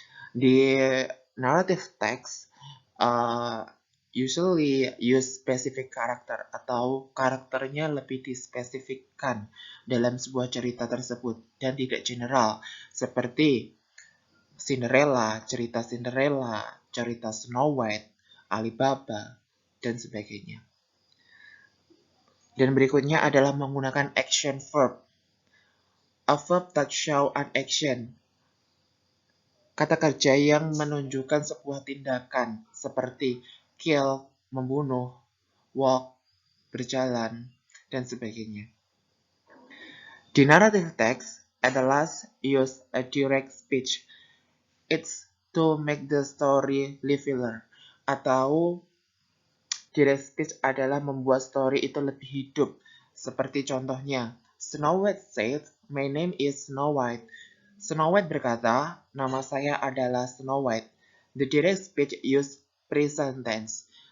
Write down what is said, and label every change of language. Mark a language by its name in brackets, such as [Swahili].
[Indonesian] Di narrative text [English] usually use specific character [Indonesian] atau karakternya lebih dispesifikkan dalam sebuah cerita tersebut dan tidak general seperti cerita Cinderella, cerita Snow White, Alibaba, dan sebagainya. Dan berikutnya adalah menggunakan action verb. [English] A verb that show an action. [Indonesian] Kata kerja yang menunjukkan sebuah tindakan seperti kill, membunuh, walk, berjalan, dan sebagainya. [English] Di narrative text, at the last use a direct speech. It's to make the story livelier. [Indonesian] Atau direct speech adalah membuat story itu lebih hidup. Seperti contohnya, [English] Snow White said, "My name is Snow White." [Indonesian] Snow White berkata, nama saya adalah Snow White. [English] The direct speech use present tense.